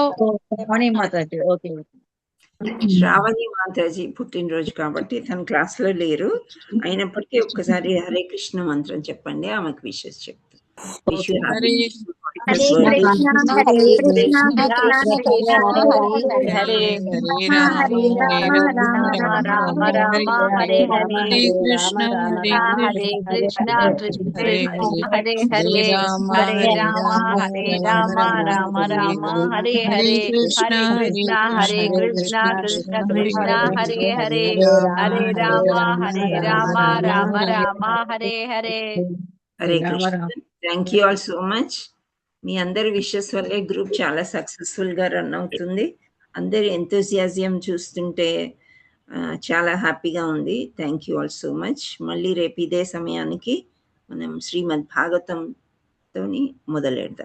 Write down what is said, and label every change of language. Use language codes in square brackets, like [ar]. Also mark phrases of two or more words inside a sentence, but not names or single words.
[te] మాతాజీ. ఓకే. శ్రావణి మాతాజీ పుట్టినరోజు కాబట్టి తన క్లాస్ లో లేరు, అయినప్పటికీ ఒక్కసారి హరే కృష్ణ మంత్రం చెప్పండి, ఆమెకు విషెస్ చెప్తాం. [en] wish you happy [sa] హరే [en] birthday. [sa] కృష్ణ హరే కృష్ణ కృష్ణ కృష్ణ హరే హరే హరే హరే రామ రామ హరే రామ హరే రామ రామ హరే హరే హరే హరే కృష్ణ కృష్ణ కృష్ణ హరే హరే హరే రామ రామ రామ హరే హరే హరే కృష్ణ కృష్ణ కృష్ణ హరే హరే హరే రామ రామ రామ హరే హరే. హరే కృష్ణ. [en] thank you all so much. [te] మీ అందరి విషెస్ వల్లే గ్రూప్ చాలా సక్సెస్ఫుల్ గా రన్ అవుతుంది. అందరి ఎంతూజియాజం చూస్తుంటే చాలా హ్యాపీగా ఉంది. [en] thank you all so much. [te] మళ్ళీ రేపు ఇదే సమయానికి మనం శ్రీమద్ భాగవతం తోని మొదలెడదాం.